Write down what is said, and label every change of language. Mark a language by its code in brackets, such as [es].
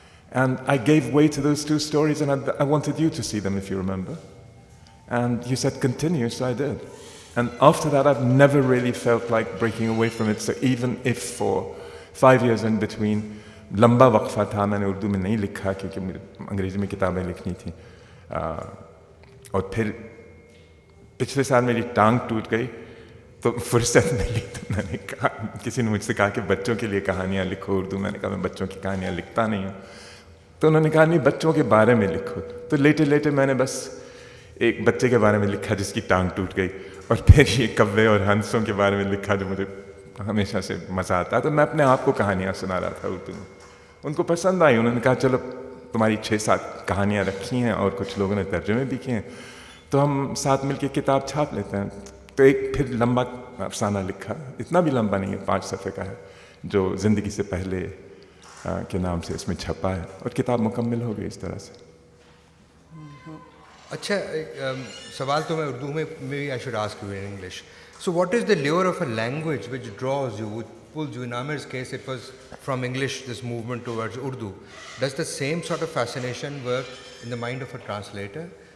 [en] And I gave way to those 2 stories, and I wanted you to see them, if you remember. And you said continue, so I did. And after that, I've never really felt like breaking away from it. So even if for 5 years in between, [ur] لمبا وقفہ تھا, میں نے اردو میں نہیں لکھا کیونکہ مجھے انگریزی میں کتابیں لکھنی تھیں. اور پھر پچھلے سال میری ٹانگ ٹوٹ گئی تو فرصت ملی, تو میں نے کہا, کسی نے مجھ سے کہا کہ بچوں کے لیے کہانیاں لکھو اردو. میں نے کہا میں بچوں کی کہانیاں لکھتا نہیں ہوں. تو انہوں نے کہا نہیں, بچوں کے بارے میں لکھو. تو لیٹے لیٹے میں نے بس ایک بچے کے بارے میں لکھا جس کی ٹانگ ٹوٹ گئی, اور پھر یہ کوے اور ہنسوں کے بارے میں لکھا جو مجھے ہمیشہ سے مزہ آتا ہے. تو میں اپنے آپ کو کہانیاں سنا رہا تھا اردو میں. ان کو پسند آئی. انہوں نے کہا چلو تمہاری 6-7 کہانیاں رکھی ہیں اور کچھ لوگوں نے ترجمے بھی کیے ہیں, تو ہم ساتھ مل کے کتاب چھاپ لیتے ہیں. تو ایک پھر لمبا افسانہ لکھا, اتنا بھی لمبا نہیں ہے, 5 صفحے کا ہے, جو زندگی سے پہلے کے نام سے اس میں چھپا ہے, اور کتاب مکمل ہو گئی اس طرح سے. اچھا سوال تو میں اردو میں [en] maybe I should ask you in English. So what is the lure of a language which draws you, which pulls you? In Amir's case, it was from English, this movement towards Urdu. Does the same sort of fascination work in the mind of a translator?